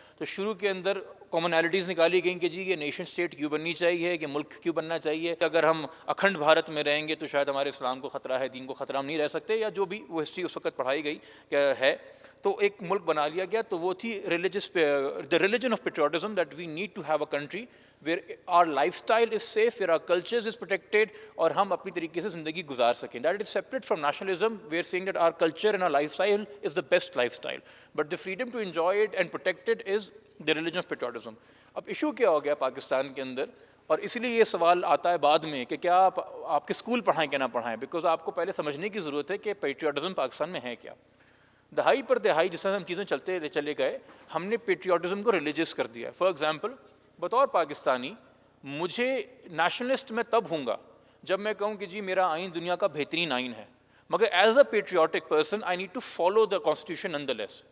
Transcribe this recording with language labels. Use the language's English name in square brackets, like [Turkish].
[Urdu] تو شروع کے اندر کامنالٹیز نکالی گئیں کہ جی یہ نیشن اسٹیٹ کیوں بننی چاہیے، کہ ملک کیوں بننا چاہیے، اگر ہم اکھنڈ بھارت میں رہیں گے تو شاید ہمارے اسلام کو خطرہ ہے، دین کو خطرہ، ہم نہیں رہ سکتے، یا جو بھی وہ ہسٹری اس وقت پڑھائی گئی کہ ہے. تو ایک ملک بنا لیا گیا. تو وہ تھی [English] the religion of patriotism that we need to have a country where our lifestyle is safe, where our cultures is protected [Urdu] اور ہم اپنی طریقے سے زندگی گزار سکیں. [English] That is separate from nationalism. We are saying that our culture and our lifestyle is the best lifestyle. But the freedom to enjoy it and protect it is the religion of patriotism. [Urdu] اب issue کیا ہو گیا پاکستان کے اندر، اور اس لیے یہ سوال آتا ہے بعد میں کہ کیا آپ کے اسکول پڑھائیں کہ نہ پڑھائیں، بیکاز آپ کو پہلے سمجھنے کی ضرورت ہے کہ پیٹریوٹزم پاکستان میں ہے کیا. دہائی پر دہائی جس طرح ہم چیزیں چلے گئے، ہم نے پیٹریوٹزم کو ریلیجیس کر دیا. [English] for example [Urdu] بطور پاکستانی مجھے نیشنلسٹ میں تب ہوں گا جب میں کہوں کہ جی میرا آئین دنیا کا بہترین آئین ہے، مگر [English] As a patriotic person I need to follow the constitution nonetheless.